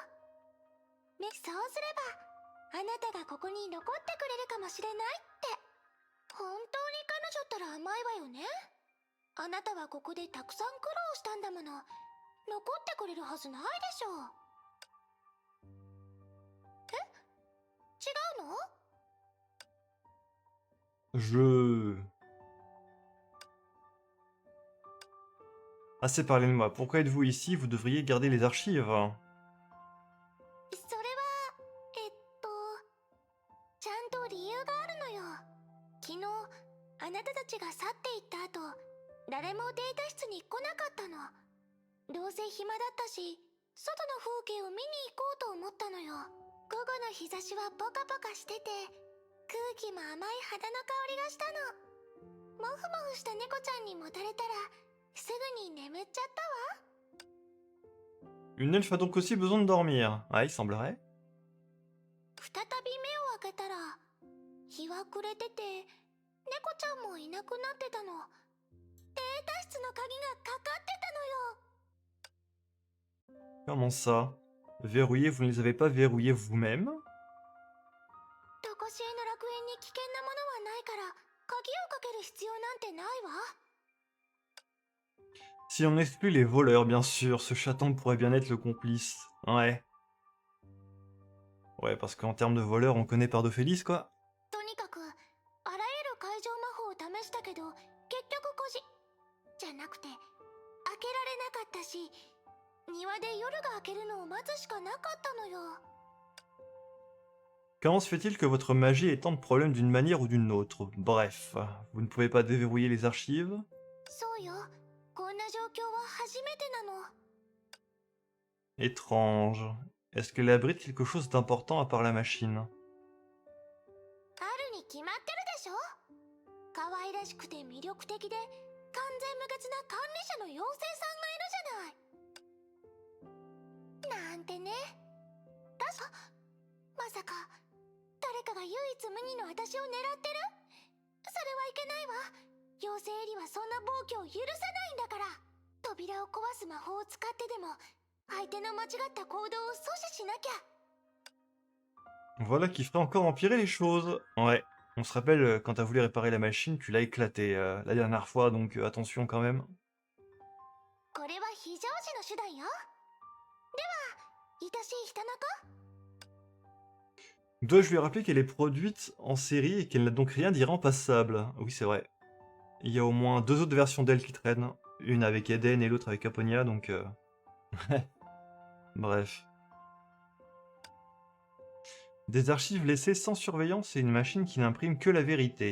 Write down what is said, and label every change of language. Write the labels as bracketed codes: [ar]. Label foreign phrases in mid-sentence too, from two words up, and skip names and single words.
[ja] ね、そうすればあなたがここに残ってくれるかもしれないって。本当に彼女ったら甘いわよね。あなたはここでたくさん苦労したんだもの。残ってくれるはずないでしょう。え？違うの？ [fr] Assez parlé de moi. Pourquoi êtes-vous ici? Vous devriez garder les archives. [ja] それは、ちゃんと理由があるのよ。昨日、あなたたちが去っていった後、誰もデータ室に来なかったの。どうせ暇だったし、外の風景を見に行こうと思ったのよ。午後の日差しはポカポカしてて、空気も甘い肌の香りがしたの。モフモフした猫ちゃんにもたれたら、すぐに眠っちゃったわ。 [fr] Une elfe a donc aussi besoin de dormir. Ah, il semblerait. [ja] 再び目を開けたら、日は暮れてて、猫ちゃんもいなくなってたの。データ室の鍵がかかってたのよ。 [fr] Comment ça? Verrouillés, vous ne les avez pas verrouillés vous-même? [ja] とこしえの楽園に危険なものはないから、鍵をかける必要なんてないわ。 [fr] Si on exclut les voleurs, bien sûr, ce chaton pourrait bien être le complice. Ouais. Ouais, parce qu'en termes de voleurs, on connaît Pardophélis, quoi. [ja] とにかく、あらゆる解錠魔法を試したけど、結局じゃなくて、開けられなかったし、庭で夜が明けるのを待つしかなかったのよ。 [fr] Comment se fait-il que votre magie ait tant de problèmes d'une manière ou d'une autre? Bref, vous ne pouvez pas déverrouiller les archives? [ja] そうよ。こんな状況は初めてなの。 [fr] Étrange. Est-ce qu'elle abrite quelque chose d'important à part la machine? [ja] あるに決まってるでしょ。可愛らしくて魅力的で完全無欠な管理者の妖精さんがいるじゃない。なんてね。まさか誰かが唯一無二の私を狙ってる？それはいけないわ。妖精エリはそんな暴挙を許さないんだから。扉を壊す魔法を使ってでも相手の間違った行動を阻止しなきゃ。 [fr] Voilà qui ferait encore empirer les choses. Ouais. On se rappelle, quand t'as voulu réparer la machine, tu l'as éclaté la dernière fois, donc attention quand même. [ja] これは非常時の手段よ。では、愛しい人の子。 [fr] Dois-je lui rappeler qu'elle est produite en série et qu'elle n'a donc rien d'irremplaçable? Oui, c'est vrai. Il y a au moins 2 autres versions d'elle qui traînent. Une avec Eden et l'autre avec Aponia, donc... Bref. Des archives laissées sans surveillance et une machine qui n'imprime que la vérité.